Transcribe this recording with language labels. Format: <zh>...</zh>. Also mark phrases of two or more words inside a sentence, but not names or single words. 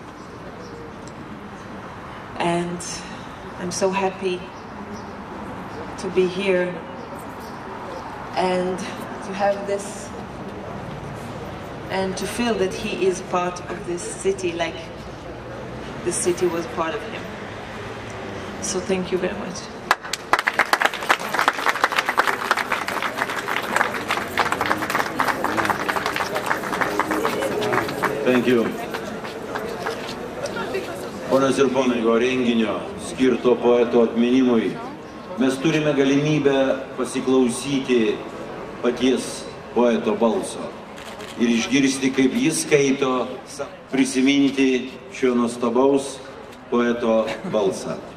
<en>And I'm so happy to be here and to have this and to feel that he is part of this city like the city was part of him. So thank you very much. Thank you.</en> <lt>Ponios ir ponai, jo renginio skirto poeto atminimui mes turime galimybę pasiklausyti paties poeto balso ir išgirsti, kaip jis skaito, prisiminti šio nuostabaus poeto balsą.</lt>